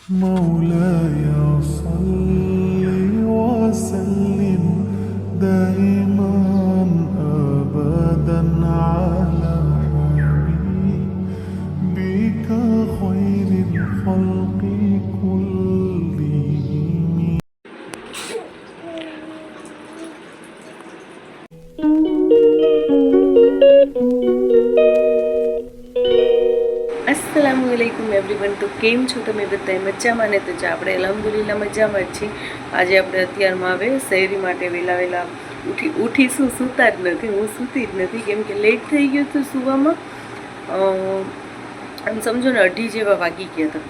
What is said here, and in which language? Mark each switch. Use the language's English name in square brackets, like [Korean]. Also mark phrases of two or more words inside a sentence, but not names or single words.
[Arabic] مولاي صل وسلم دائما أبدا على حبيبك خير الخلق كلهم. अस्सलामुअलैकुम एवरीवन। [Gujarati] તો કેમ છો તમે બધાય મજામાં ને? तो આપણે અલ્હમ્દુલિલ્લાહ મજામાં જ છીએ। આજે આપણે અત્યારમાં હવે શહેરી માટે વેલા વેલા ઉઠીશું, સૂતા જ નથી, હું સૂતી જ નથી કેમ કે લેટ થઈ ગયું હતું સૂવામાં। આમ સમજો ને 2:30 જેવા વાગી ગયા હતા।